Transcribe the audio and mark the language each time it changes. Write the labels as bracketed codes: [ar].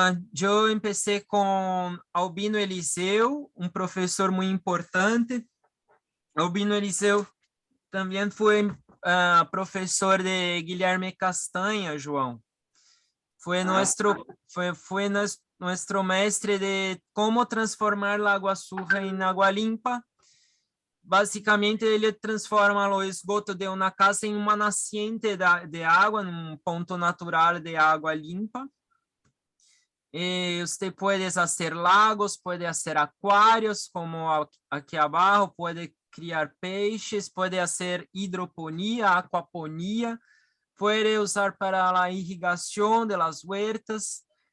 [es] Yo empecé con Albino Eliseu, un profesor muy importante. Albino Eliseu también fue profesor de Guilherme Castanha, João. Fue nuestro maestre de cómo transformar la agua [pt] suja [es] en agua [pt] limpa. Básicamente, ele transforma o esgoto de uma casa em uma nascente de água, num ponto natural de água limpa. [es] Usted puede hacer lagos, puede hacer acuarios, como aquí abajo, puede [pt] criar peixes, [es] puede hacer hidroponía, aquaponía, puede usar para la irrigación de las huertas.